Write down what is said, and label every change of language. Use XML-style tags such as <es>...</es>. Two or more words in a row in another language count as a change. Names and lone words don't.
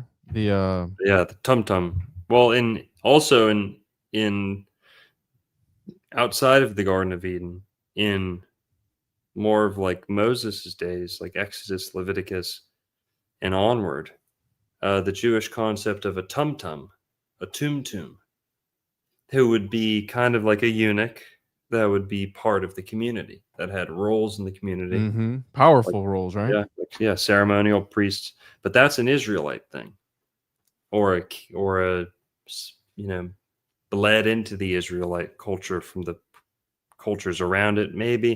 <en>the tum tum. Well, in outside of the Garden of Eden, in more of like Moses' days, like Exodus, Leviticus, and onward, the Jewish concept of a tum tum, a tum, who would be kind of like a eunuch that would be part of the community, that had roles in the community. Mm-hmm. Powerful roles, right? Yeah, ceremonial priests. But that's an Israelite thing, or a bled into the Israelite culture from the cultures around it, maybe.</en>